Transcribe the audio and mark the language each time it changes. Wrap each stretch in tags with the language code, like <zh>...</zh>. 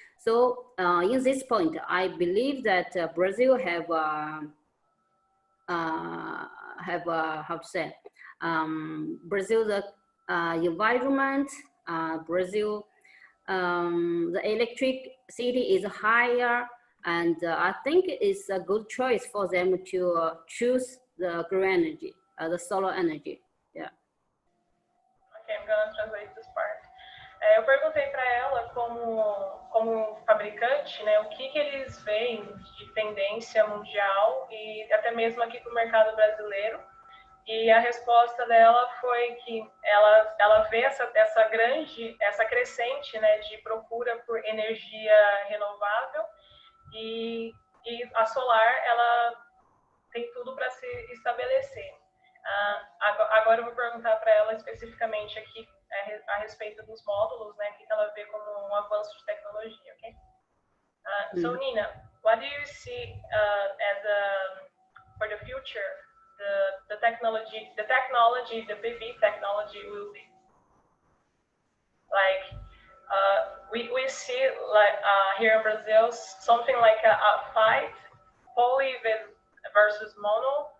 <en>So in this point, I believe that Brazil have how to say, Brazil the environment, Brazil the electricity is higher, and I think it's a good choice for them to choose the green energy, the solar energy. Yeah. Okay, I'm gonna translate this part.</en> <pt>Eu perguntei para ela, como fabricante, né, o que eles veem de tendência mundial e até mesmo aqui para o mercado brasileiro. E a resposta dela foi que ela vê essa crescente, né, de procura por energia renovável, e a solar, ela tem tudo para se estabelecer. Agora eu vou perguntar para ela especificamente aqui a respeito dos módulos, né, que ela vê como um avanço de tecnologia, ok?</pt> <en>So Nina, what do you see as for the future, the technology, the PV technology will be? Like we see like here in Brazil something like a fight, poly versus mono.</en>